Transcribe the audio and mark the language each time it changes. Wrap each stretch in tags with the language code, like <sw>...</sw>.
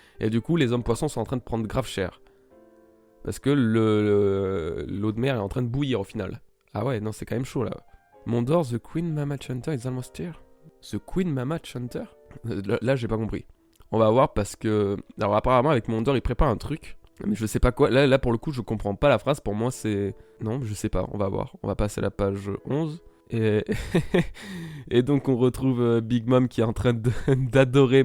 <fr>Et du coup, les hommes poissons sont en train de prendre grave cher. Parce que l'eau de mer est en train de bouillir au final. Ah ouais, non, c'est quand même chaud là.</fr> <en>Mondor, the Queen Mama Chanter is almost here.</en> <fr>The Queen Mama Chanter Là, j'ai pas compris. On va voir parce que... Alors apparemment, avec Mondor, il prépare un truc. Mais je sais pas quoi. Là, pour le coup, je comprends pas la phrase. Pour moi, c'est... Non, je sais pas. On va voir. On va passer à la page 11. Et, et donc, on retrouve Big Mom qui est en train d'adorer.</fr>